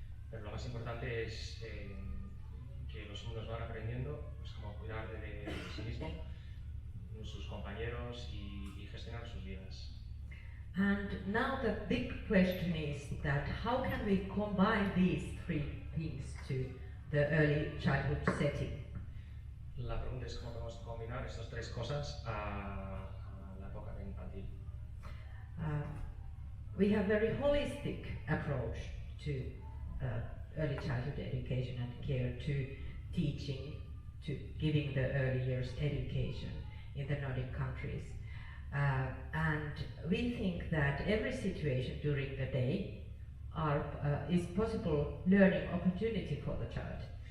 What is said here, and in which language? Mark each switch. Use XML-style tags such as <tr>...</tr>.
<es>Pero lo más importante es que los alumnos van aprendiendo pues, cómo cuidar de sí mismo, sus compañeros y gestionar sus vidas.</es> <en>And now the big question is that how can we combine these three things to the early childhood setting?</en> <es>La pregunta es cómo podemos combinar estas tres cosas a la época infantil.</es> <en>We have very holistic approach to early childhood education and care, to teaching, to giving the early years education in the Nordic countries. And we think that every situation during the day is possible learning opportunity for the child.</en>